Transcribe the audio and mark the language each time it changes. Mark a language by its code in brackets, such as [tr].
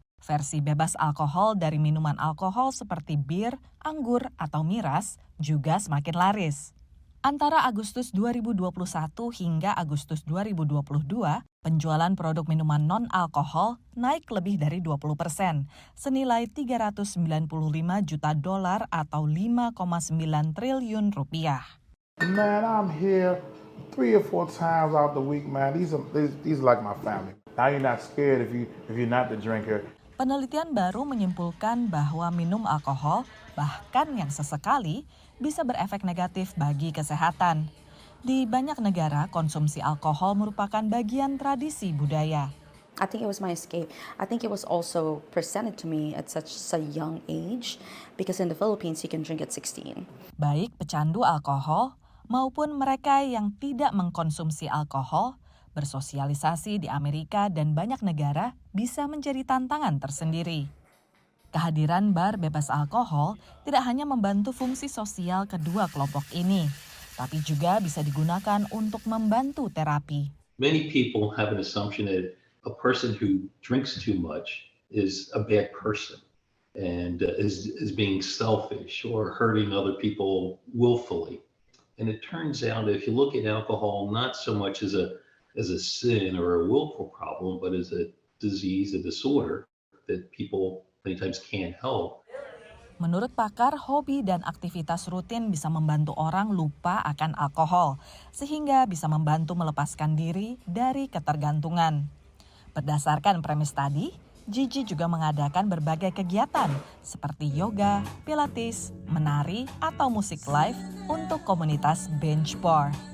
[id] Versi bebas alkohol dari minuman alkohol seperti bir, anggur, atau miras juga semakin laris. Antara Agustus 2021 hingga Agustus 2022, penjualan produk minuman non-alkohol naik lebih dari 20%, senilai $395 juta atau 5,9 triliun rupiah. [en] Man, I'm here 3 or 4 times out the week, man. These are like my family. Now you're not scared if you're not the drinker. [id] Penelitian baru menyimpulkan bahwa minum alkohol, bahkan yang sesekali, bisa berefek negatif bagi kesehatan. Di banyak negara, konsumsi alkohol merupakan bagian tradisi budaya. [en] I think it was my escape. I think it was also presented to me at such a young age because in the Philippines you can drink at 16. [id] Baik pecandu alkohol maupun mereka yang tidak mengkonsumsi alkohol, bersosialisasi di Amerika dan banyak negara bisa menjadi tantangan tersendiri. Kehadiran bar bebas alkohol tidak hanya membantu fungsi sosial kedua kelompok ini, tapi juga bisa digunakan untuk membantu terapi. [en] Many people have an assumption that a person who drinks too much is a bad person and is being selfish or hurting other people willfully. And it turns out if you look at alcohol not so much as a sin or a willful problem, but as a disease, a disorder that people many times can't help. [id] Menurut pakar, hobi dan aktivitas rutin bisa membantu orang lupa akan alkohol, sehingga bisa membantu melepaskan diri dari ketergantungan. Berdasarkan premis tadi, Gigi juga mengadakan berbagai kegiatan seperti yoga, pilates, menari, atau musik live untuk komunitas Bench Bar.